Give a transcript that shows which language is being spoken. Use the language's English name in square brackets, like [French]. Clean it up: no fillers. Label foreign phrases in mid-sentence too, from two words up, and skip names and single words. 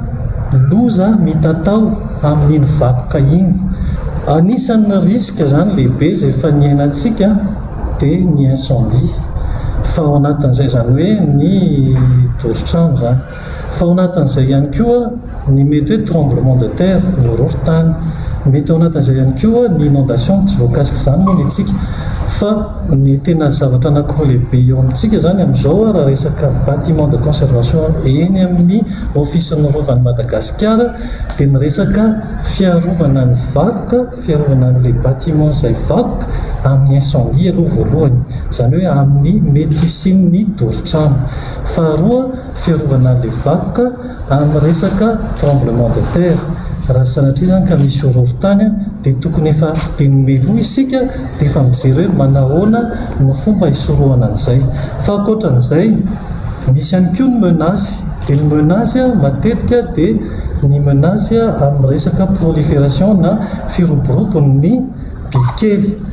[Malagasy] loza mitatao amin'iny vakoka iny anisan'ny riska zany lehibe izay fa niainantsika dia ny incendie fa ao anatin'izay zany hoe ny doritrano zany fa ao anatin'izay ihany koa ny mety hoe [French] tremblement de terre [Malagasy] ny horohon-tany mety ao anatin'izay ihany koa ny inondation tsy voakasika zany moa ny antsika fa ny tena zavatra anankiroa lehibe eo amintsika zany amin'izao raha resaka [French] bâtiment de conservation [Malagasy] eny amin'ny office-ny rovan'ny Madagasikara dia ny resaka fiarovana ny vakoka fiarovana n'ilay bâtiment izay vakoka amin'ny incendie aloha voalohany zany hoe amin'ny médecine doritrano faharoa fiarovana n'ilay vakoka amin'ny resaka [French] tremblement de terre [Malagasy] raha sanatria zany ka misy horohon-tany dia tokony efa dia nomeloa isika dia efa mijery hoe manahoana no fomba hisorohana an'izay fa ankoatran'izay misy ihany koa ny menace dia ny menace matetika dia ny menace amin'ny resaka prolifération na firoboropon'ny bibikely